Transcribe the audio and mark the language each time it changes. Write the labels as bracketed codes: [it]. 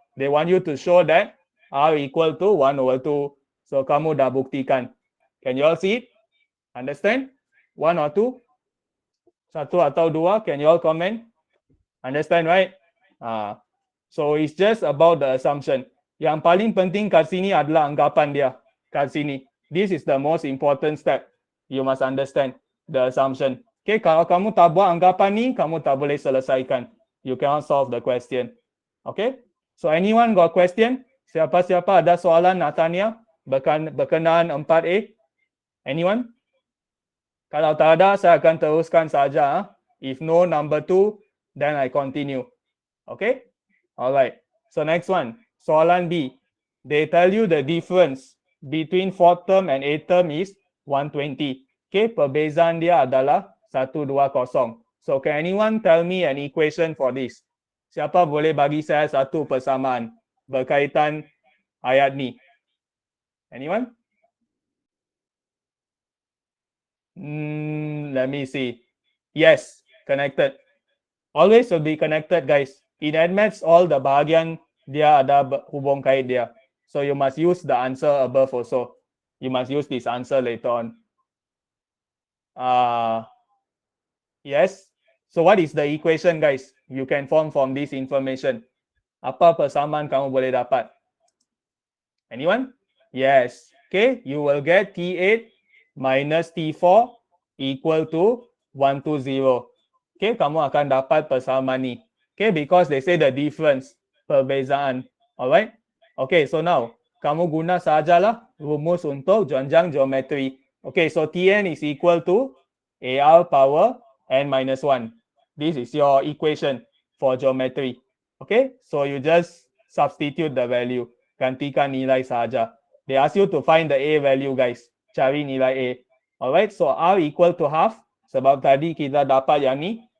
[en] They want you to show that R equal to 1/2. [ms] So kamu dah buktikan. [en] Can you all see it? Understand? 1 or 2? [ms] Satu atau dua? [en] Can you all comment? Understand, right? So it's just about the assumption. [ms] Yang paling penting kat sini adalah anggapan dia. Kat sini. [en] This is the most important step. You must understand the assumption. [ms] Okay, kalau kamu tak buat anggapan ni, kamu tak boleh selesaikan. [en] You cannot solve the question. Okay? So anyone got question? [ms] Siapa-siapa ada soalan nak tanya berkenaan 4A? [en] Anyone? [ms] Kalau tak ada, saya akan teruskan saja. [en] If no number 2, then I continue. Okay? Alright. So next one. [ms] Soalan B. [en] They tell you the difference between 4th term and 8th term is 120. Okay? [ms] Perbezaan dia adalah 120. [en] So can anyone tell me an equation for this? [ms] Siapa boleh bagi saya satu persamaan berkaitan ayat ni? [en] Anyone? Let me see. Yes, connected. Always will be connected, guys. It admits all the [ms] bahagian dia ada hubung kait dia. [en] So you must use the answer above also. You must use this answer later on. Yes. So what is the equation, guys? You can form from this information. [ms] Apa persamaan kamu boleh dapat? Anyone? Yes. [en] Okay, you will get T8 minus T4 equal to 120. [ms] Okay, kamu akan dapat persamaan ni. [en] Okay, because they say the difference, perbezaan. [ms] Alright? Okay, so now, kamu guna sajalah rumus untuk jenjang geometri. [en] Okay, so Tn is equal to AR power n minus 1. This is your equation for geometry. Okay, so you just substitute the value. [ms] Gantikan nilai saja. [en] They ask you to find the A value, guys. [ms] Cari nilai A. [en] Alright, so R equal to half. [ms] Sebab tadi kita dapat yang ni.